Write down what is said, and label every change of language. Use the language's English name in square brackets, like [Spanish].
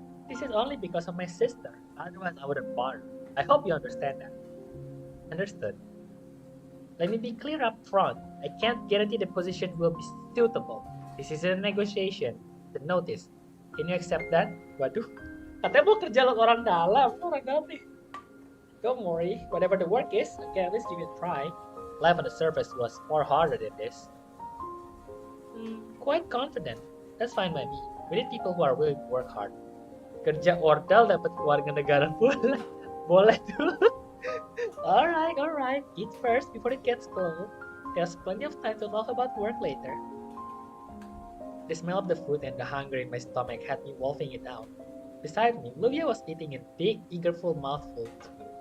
[English] This is only because of my sister. Otherwise I wouldn't bother. I hope you understand that. Understood. Let me be clear up front. I can't guarantee the position will be suitable. This is a negotiation. The notice. Can you accept that? Waduh. [Indonesian] Katanya mau kerja lewat orang dalam nih. [English] Don't worry, whatever the work is, I can at least give it a try. Life on the surface was far harder than this. Quite confident. That's fine by me. We need people who are willing to work hard. [Indonesian] Kerja Ordal dapat keluarga negara pula. Boleh tuh. Alright. [English] Eat first before it gets cold. There's plenty of time to talk about work later. The smell of the food and the hunger in my stomach had me wolfing it out. Beside me, Livia was eating a big, eagerful mouthful too.